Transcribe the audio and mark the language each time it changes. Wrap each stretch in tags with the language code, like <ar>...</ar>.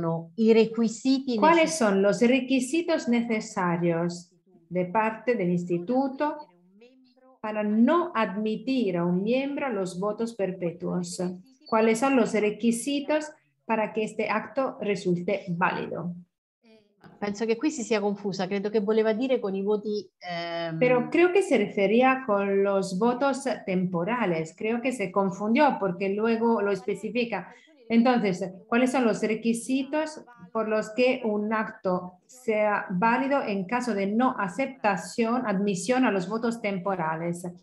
<es>los requisitos necesarios de parte del instituto para no admitir a un miembro a los votos perpetuos? ¿Cuáles son los requisitos para que este acto resulte válido?</es> <it>penso che qui si sia confusa, credo che voleva dire con i voti...</it> <es>Pero creo que se refería con los votos temporales, creo que se confundió porque luego lo especifica. Entonces, ¿cuáles son los requisitos por los que un acto sea válido en caso de no aceptación, admisión a los votos temporales?</es>